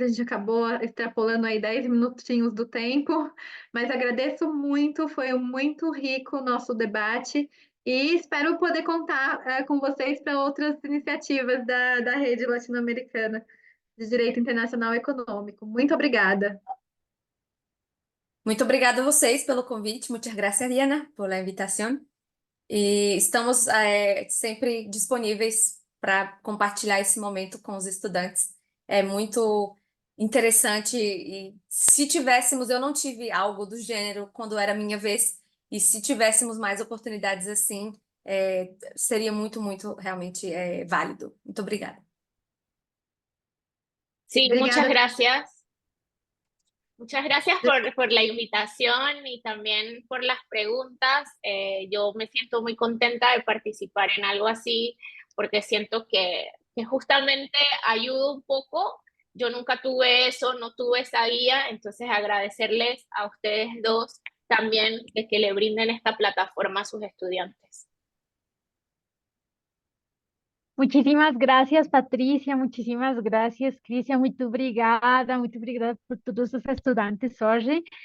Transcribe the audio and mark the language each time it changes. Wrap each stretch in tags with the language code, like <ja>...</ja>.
<pt>A gente acabou extrapolando aí 10 minutinhos do tempo, mas agradeço muito, foi muito rico o nosso debate e espero poder contar com vocês para outras iniciativas da Rede Latino-Americana de Direito Internacional Econômico. Muito obrigada. Muito obrigada a vocês pelo convite.</pt> <es>Muchas gracias, Diana, por la invitación.</es> <pt>E estamos sempre disponíveis para compartilhar esse momento com os estudantes. É muito interessante e se tivéssemos, eu não tive algo do gênero quando era a minha vez, e se tivéssemos mais oportunidades assim, seria muito realmente válido. Muito obrigada.</pt> <es>Sí,</es> <pt>Obrigada.</pt> <es>muchas gracias. Muchas gracias por la invitación y también por las preguntas. Yo me siento muy contenta de participar en algo así porque siento que justamente ayuda un poco. Yo nunca tuve eso, no tuve esa guía, entonces agradecerles a ustedes dos también de que le brinden esta plataforma a sus estudiantes. Muchísimas gracias, Patricia. Muchísimas gracias, Crícia.</es> <pt>Muito obrigada por todos os estudantes hoje.</pt>